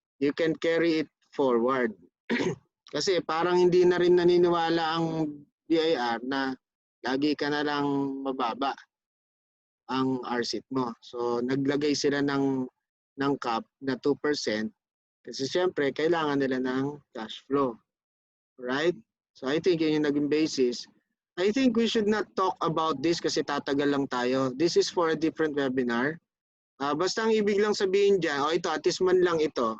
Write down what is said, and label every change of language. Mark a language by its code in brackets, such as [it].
[en] You can carry it forward. [tl] Kasi parang hindi na rin naniniwala ang BIR na lagi ka na lang mababa ang RCIT mo. So naglagay sila ng cap na 2% kasi siyempre kailangan nila ng cash flow. [en] Right? So I think [tl] yun yung naging [en] basis. I think we should not talk about this [tl] kasi tatagal lang tayo. [en] This is for a different webinar. [tl] Basta ang ibig lang sabihin dyan, ito, at least man lang ito.